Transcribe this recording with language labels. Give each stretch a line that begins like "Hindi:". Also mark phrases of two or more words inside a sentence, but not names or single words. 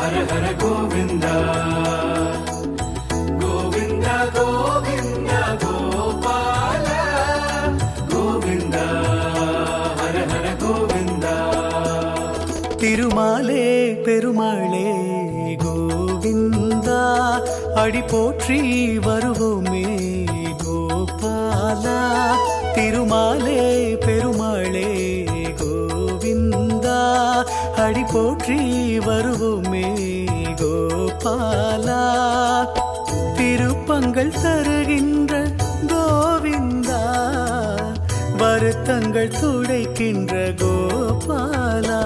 Telugu: హర గోవింద గోవింద గోవింద గోపాల గోవింద హర హర గోవింద
Tamil: திருமாலே பெருமாளே கோவிந்தா அடி போற்றி வருவோமே கோபாலா திருமாலே பெருமாளே கோவிந்தா அடி போற்றி வருவோமே கோபாலா திருப்பங்கள் தருகின்ற கோவிந்தா வருத்தங்கள் துடைக்கின்ற கோபாலா